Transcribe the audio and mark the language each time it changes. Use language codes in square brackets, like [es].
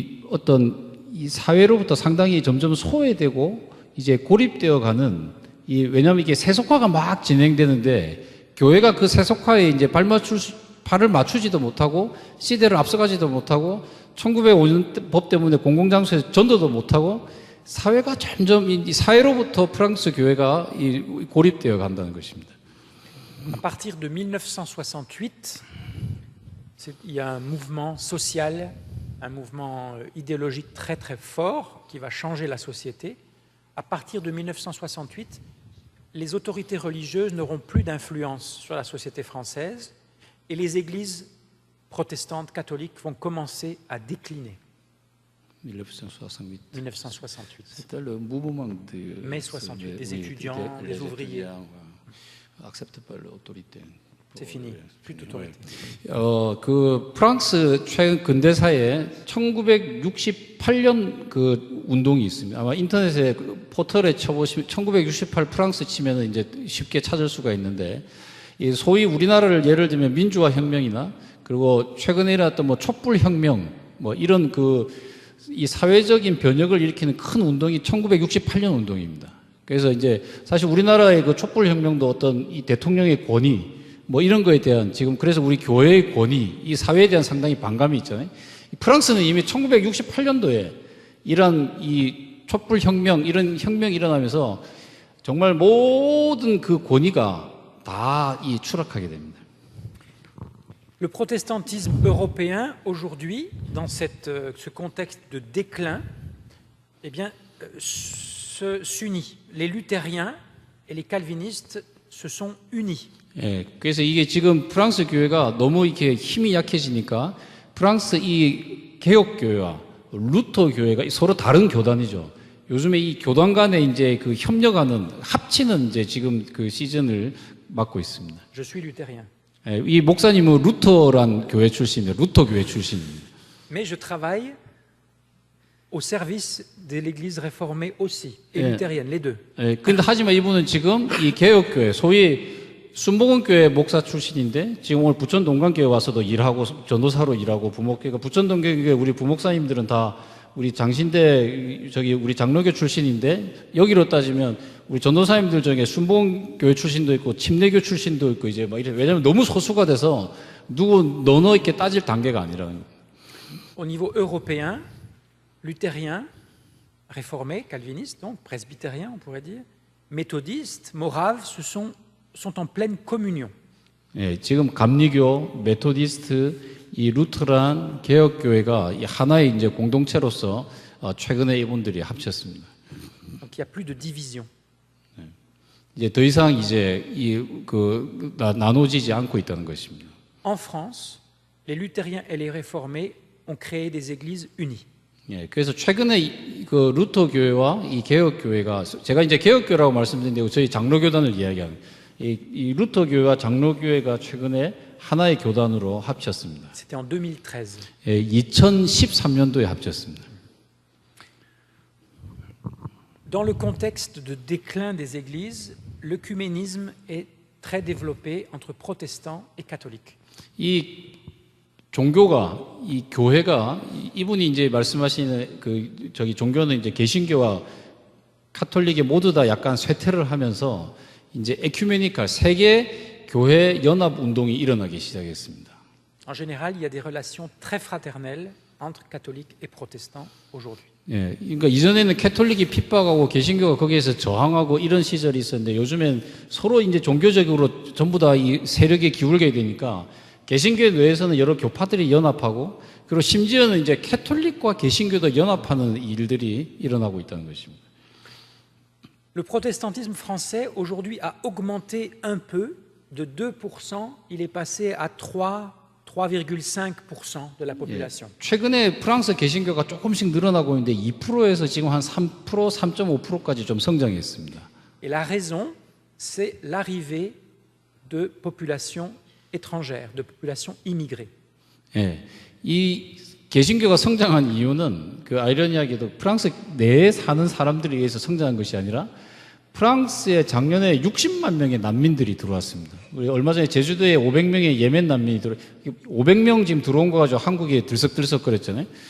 [ko] 어떤 이 사회로부터 상당히 점점 소외되고 이제 고립되어 가는 왜냐하면 이게 세속화가 막 진행되는데 교회가 그 세속화에 이제 발을 맞추지도 못하고 시대를 앞서가지도 못하고 1905년 법 때문에 공공장소에서 전도도 못하고 사회가 점점 이 사회로부터 프랑스 교회가 고립되어 간다는 것입니다. [fr] À partir de 1968, il y a un mouvement social, un mouvement idéologique très très fort qui va changer la société. À partir de 1968, les autorités religieuses n'auront plus d'influence sur la société française et les églises protestantes catholiques vont commencer à décliner. 1968. 1968. C'était le mouvement Mai 68, des étudiants, des ouvriers. accepté par l'autorité. C'est fini, plus d'autorité. [ko] 그 프랑스 최근 근대사에 1968년 그 운동이 있습니다. 아마 인터넷에 포털에 쳐보시면 1968 프랑스 치면은 이제 쉽게 찾을 수가 있는데, 이 소위 우리나라를 예를 들면 민주화 혁명이나 그리고 최근에 일어났던 뭐 촛불 혁명 뭐 이런 이 사회적인 변혁을 일으키는 큰 운동이 1968년 운동입니다. 그래서 이제 사실 우리나라의 그 촛불 혁명도 어떤 이 대통령의 권위 뭐 이런 거에 대한 지금 그래서 우리 교회의 권위 이 사회에 대한 상당히 반감이 있잖아요. 프랑스는 이미 1968년도에 이런 이 촛불 혁명 이런 혁명이 일어나면서 정말 모든 그 권위가 다 추락하게 됩니다. [fr] Le protestantisme européen aujourd'hui, dans ce contexte de déclin, eh bien, s'unit. Les luthériens et les calvinistes se sont unis. [ko] 예, 그래서 이게 지금 프랑스 교회가 너무 이렇게 힘이 약해지니까 프랑스 이 개혁 교회와 루터 교회가 서로 다른 교단이죠. 요즘에 이 교단 간에 이제 그 협력하는 합치는 이제 지금 그 시즌을 맡고 있습니다. [fr] Je suis luthérien. [ko] 예, 이 목사님은 루터란 교회 출신입니다. 루터 교회 출신입니다. [fr] Mais je travaille au service de l'Église réformée aussi et [ko] 예. [fr] luthérienne, les deux. [ko] 예, 근데 하지만 이분은 지금 이 개혁 교회 소위 순복음 교회 목사 출신인데 지금 오늘 부천 동강교회 와서도 일하고 전도사로 일하고 부목교회가 부천 동강교회 우리 부목사님들은 다 우리 장신대 우리 장로교 출신인데 여기로 따지면 우리 전도사님들 중에 순복음 교회 출신도 있고 침례교 출신도 있고 이제 막 이래 왜냐면 너무 소수가 돼서 누구 너너 이렇게 따질 단계가 아니라. [fr] Au niveau européen, luthérien, réformé, calviniste, donc presbytérien, on pourrait dire, méthodiste, morave, sont en pleine communion. [ko] 예, 지금 감리교, 메토디스트, 이 루트란 개혁교회가 하나의 이제 공동체로서 최근에 이분들이 합쳤습니다. [fr] Donc il n'y a plus de division. [ko] 이제 더 이상 이제 나눠지지 않고 있다는 것입니다. [fr] En France, les luthériens et les réformés ont créé des églises unies. [ko] 예, 그래서 최근에 그 루터 교회와 이 개혁 교회가 제가 이제 개혁 교회라고 말씀드렸는데 저희 장로교단을 이야기하는 이 루터 교회와 장로 교회가 최근에 하나의 교단으로 합쳤습니다. [fr] C'était en 2013. [ko] 예, 2013년도에 합쳤습니다. [fr] Dans le contexte de déclin des églises, l'œcuménisme est très développé entre protestants et catholiques. [ko] 이 종교가 이 교회가 이분이 이제 말씀하시는 종교는 이제 개신교와 카톨릭이 모두 다 약간 쇠퇴를 하면서 이제 에큐메니칼 세계 교회 연합 운동이 일어나기 시작했습니다. [fr] En général, il y a des relations très fraternelles entre catholiques et protestants aujourd'hui. [ko] 예, 그러니까 이전에는 캐톨릭이 핍박하고 개신교가 거기에서 저항하고 이런 시절이 있었는데 요즘엔 서로 이제 종교적으로 전부 다 이 세력에 기울게 되니까 개신교 내에서는 여러 교파들이 연합하고 그리고 심지어는 이제 캐톨릭과 개신교도 연합하는 일들이 일어나고 있다는 것입니다. [fr] Le protestantisme français aujourd'hui a augmenté un peu de 2%, il est passé à 3 3,5% de la [ko] 예, [fr] population. [ko] 최근에 프랑스 개신교가 조금씩 늘어나고 있는데 2%에서 지금 한 3%, 3.5%까지 좀 성장했습니다. [fr] Et la raison, c'est l'arrivée de populations étrangères, de populations immigrées. [ko] 예, 이 개신교가 성장한 이유는 그 아이러니하게도 프랑스 내에 사는 사람들에 의해서 성장한 것이 아니라 프랑스에 작년에 60만 명의 난민들이 들어왔습니다. 우리 얼마 전에 제주도에 500명의 예멘 난민이 500명 지금 들어온 거 가지고 한국에 들썩들썩거렸잖아요.